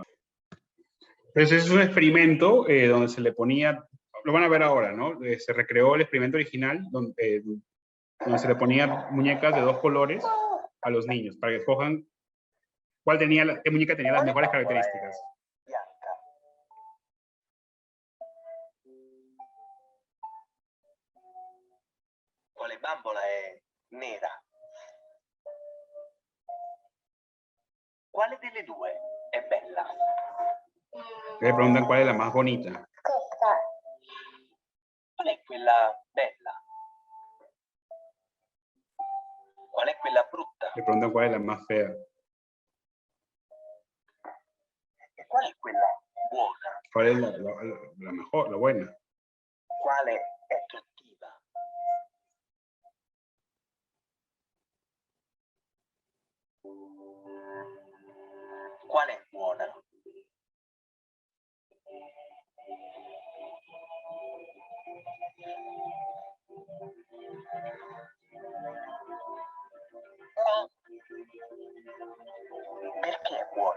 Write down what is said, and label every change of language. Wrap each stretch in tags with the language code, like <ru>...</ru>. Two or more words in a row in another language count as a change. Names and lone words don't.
<es>Entonces es un experimento donde se le ponía... Lo van a ver ahora, ¿no? Se recreó el experimento original donde se le ponía muñecas de 2 colores a los niños para que escojan qué muñeca tenía las mejores características.</es> <it>Quale bambola è nera? Quale delle due è bella?</it> <es>Le preguntan cuál es la más bonita.</es> <it>Qual è quella bella? Qual è quella brutta?</it> <es>Le preguntan cuál es la más fea.</es> <it>E qual è quella buona?</it> <es>¿Cuál es la mejor, la buena?</es> <it>Quale è cattiva? Qual è buona? Perché è buona?</it>